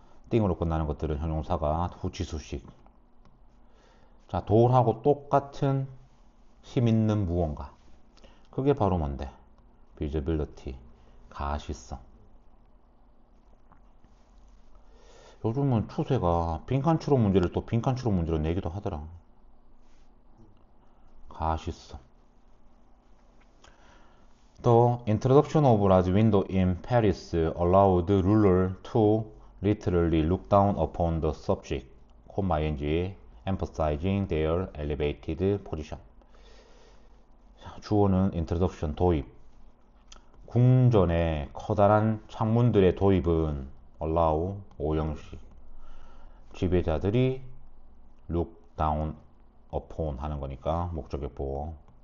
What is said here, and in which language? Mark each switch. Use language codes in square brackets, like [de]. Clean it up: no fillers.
[ko] 띵으로 끝나는 것들은 형용사가 후치수식. 자, 돌하고 똑같은 힘 있는 무언가. 그게 바로 뭔데? visibility 가시성. 요즘은 추세가 빈칸 추론 문제를 또 빈칸 추론 문제로 내기도 하더라. 가시성. [en] The introduction of large window in Paris allowed the ruler to literally look down upon the subject, ing, emphasizing their elevated position. [ko] 주어는 introduction, 도입. 궁전의 커다란 창문들의 도입은 allow, 오형식. 지배자들이 [en] look down upon [ko] 하는 거니까 목적격 보호.